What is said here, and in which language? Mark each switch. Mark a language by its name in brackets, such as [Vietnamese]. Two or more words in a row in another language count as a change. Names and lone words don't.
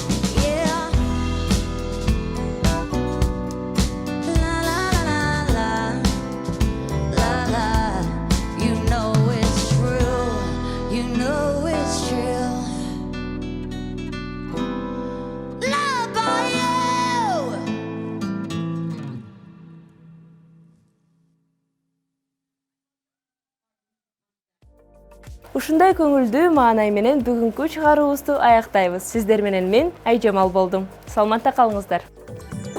[English] Yeah. La la la la la la. You know it's true. You know it's true. Loved by you. [Kyrgyz] Ушундай көңүлдүү маанай менен бүгүнкү чыгарууубузду аяктайбыз. Сиздер менен мен Айжамал болдум. Саламатта калыңыздар.